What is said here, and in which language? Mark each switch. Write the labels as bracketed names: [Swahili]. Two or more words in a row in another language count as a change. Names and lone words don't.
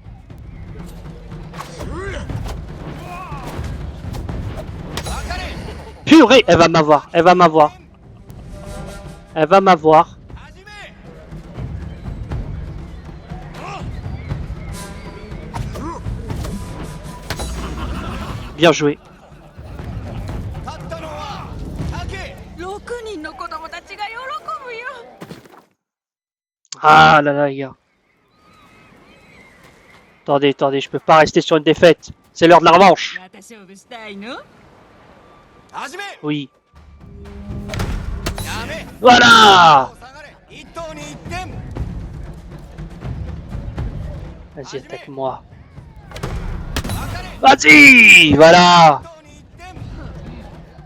[French] Purée, elle va m'avoir, elle va m'avoir. Elle va m'avoir. Bien joué. [Japanese] 6 人の子供たちが喜ぶよ。 [French] Ah là là, les gars. Attendez, attendez, je peux pas rester sur une défaite. C'est l'heure de la revanche. [Japanese] また勝負したいの？ [French] Oui. Voilà! Vas-y, attaque-moi. Vas-y, voilà. [Japanese] 1 点